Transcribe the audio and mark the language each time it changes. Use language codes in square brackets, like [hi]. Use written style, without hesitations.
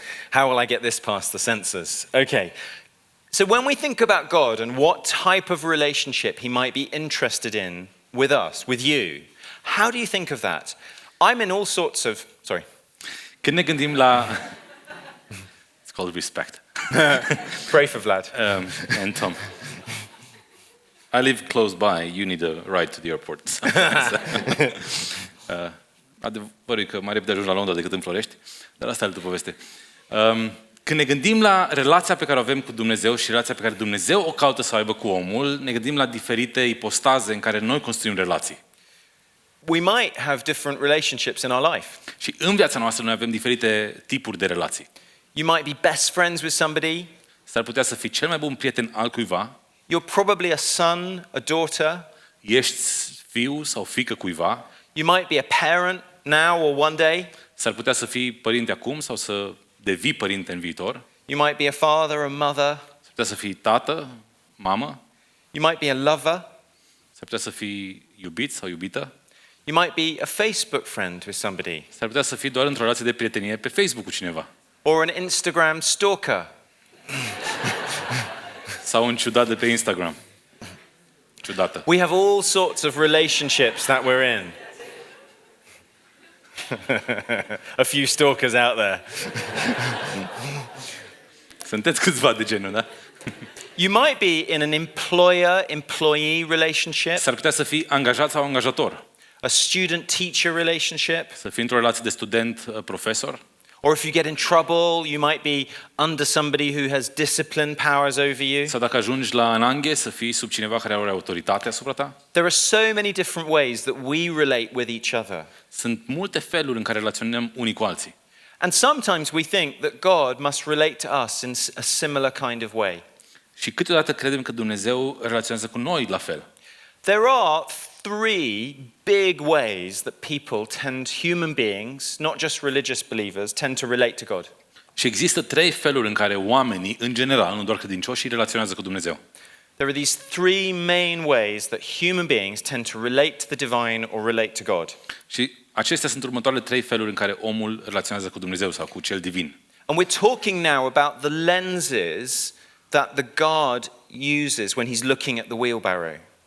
[en] How will I get this past the censors? Okay. So when we think about God and what type of relationship he might be interested in with us, with you, how do you think of that? I'm in all sorts of... Sorry. [ro] Când ne gândim la... [en] It's called respect. Pray for Vlad. And Tom. I live close by. You need a ride to the airport. [ro] Adevărul e că mai repede ajungi la Londra decât în Florești, dar asta e altă poveste. Când ne gândim la relația pe care o avem cu Dumnezeu și relația pe care Dumnezeu o caută să o aibă cu omul, ne gândim la diferite ipostaze în care noi construim relații. [en] We might have different relationships in our life. [ro] Și în viața noastră noi avem diferite tipuri de relații. [en] You might be best friends with somebody. [ro] S-ar putea să fii cel mai bun prieten al cuiva. [en] You're probably a son, a daughter. [ro] Ești fiu sau fiică cuiva. [en] You might be a parent now or one day. [ro] S-ar putea să fii părinte acum sau să devii părinte în viitor. [en] You might be a father, a mother. [ro] S-ar putea să fii tată, mamă. [en] You might be a lover. [ro] S-ar putea să fii iubit sau iubită. [en] You might be a Facebook friend with somebody. [ro] S-ar putea să fii doar într-o relație de prietenie pe Facebook cu cineva. [en] Or an Instagram stalker. [ro] Sau un ciudat de pe Instagram. Ciudată. [en] We have all sorts of relationships that we're in. A few stalkers out there. [ro] Sunteți câțiva de genul, da? [en] You might be in an employer-employee relationship. [ro] S-ar putea să fii angajat sau angajator. [en] A student-teacher relationship. [ro] Să fii într-o relație de student-profesor. [en] Or if you get in trouble, you might be under somebody who has discipline powers over you. [ro] Sau dacă ajungi la ananghe, să fii sub cineva care are autoritate asupra ta. [en] There are so many different ways that we relate with each other. [ro] Sunt multe feluri în care relaționăm unii cu alții. [en] And sometimes we think that God must relate to us in a similar kind of way. [ro] Și câteodată credem că Dumnezeu relaționează cu noi la fel. [en] There are three big ways that human beings, not just religious believers, tend to relate to God. [ro] Și există trei feluri în care oamenii, în general, nu doar credincioșii, relaționează cu Dumnezeu. [en] There are these three main ways that human beings tend to relate to the divine or relate to God. [ro] Și acestea sunt următoarele trei feluri în care omul relaționează cu Dumnezeu sau cu cel divin. [en] And we're talking now about the lenses that the God uses when he's looking at the wheelbarrow.